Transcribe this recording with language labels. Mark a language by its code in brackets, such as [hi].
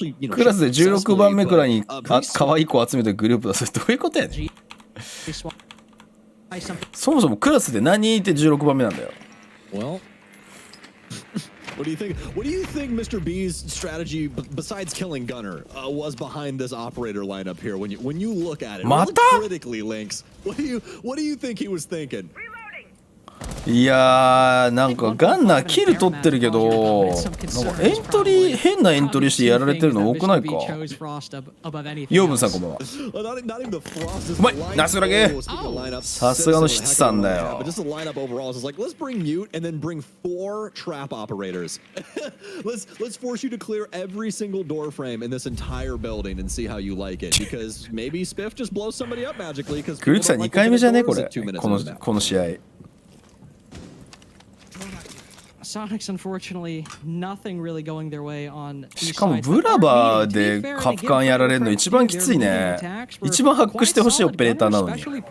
[ja] クラスで16番目くらいに可愛い子集めてグループだ。それどういうことやねん。そもそもクラスで何人いて16番目なんだよ。 [en] What do you think? What do you think Mr. B's strategy, besides killing Gunner, was behind this operator lineup here? When you look at it, look critically, Lynx. What do you think he was thinking? [ja] いやーなんかガンナーキル取ってるけど、なんかエントリー変なエントリーしてやられてるの多くないか。ヨーブンさんこんばんは。うまいナスラゲー、さすがの七さんだよ。 [en] Let's bring mute and then bring 4 trap operators. Let's force you to clear every single door frame in this entire building and see how you like it. Because maybe Spiff just blows somebody up magically. [ja] クルチさん2回目じゃねこれ、この試合。 [en] Soniqs, unfortunately, nothing really going their way on. [ja] しかもブラバーでカプカンやられるの一番きついね。一番ハックしてほしいオペレーターなのに。